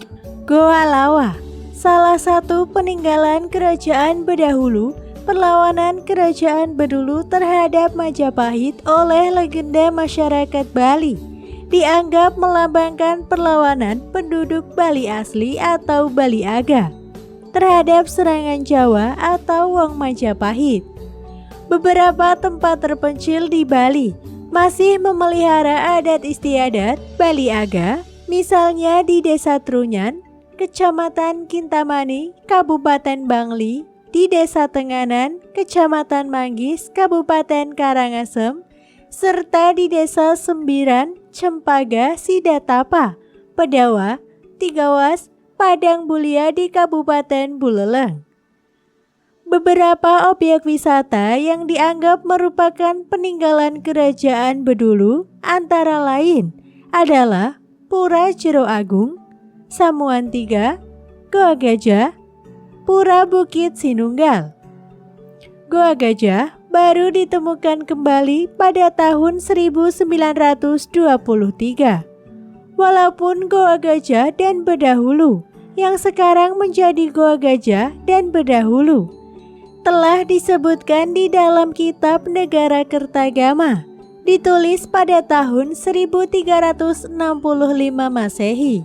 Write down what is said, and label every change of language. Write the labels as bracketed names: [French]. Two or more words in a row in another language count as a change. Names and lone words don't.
[Indonesian] Goa Lawa, salah satu peninggalan kerajaan berdahulu, perlawanan kerajaan Bedulu terhadap Majapahit oleh legenda masyarakat Bali, dianggap melambangkan perlawanan penduduk Bali asli atau Bali Aga terhadap serangan Jawa atau Wong Majapahit. Beberapa tempat terpencil di Bali masih memelihara adat istiadat Bali Aga, misalnya di Desa Trunyan, Kecamatan Kintamani, Kabupaten Bangli, di Desa Tenganan, Kecamatan Manggis, Kabupaten Karangasem, serta di Desa Sembiran, Cempaka, Sidatapa, Pedawa, Tigawas, Padang Bulia di Kabupaten Buleleng. Beberapa objek wisata yang dianggap merupakan peninggalan kerajaan Bedulu antara lain adalah Pura Jero Agung, Samuan Tiga, Goa Gajah, Pura Bukit Sinunggal. Goa Gajah baru ditemukan kembali pada tahun 1923. Walaupun Goa Gajah dan Bedahulu yang sekarang menjadi Goa Gajah dan Bedahulu telah disebutkan di dalam kitab Negara Kertagama, ditulis pada tahun 1365 Masehi.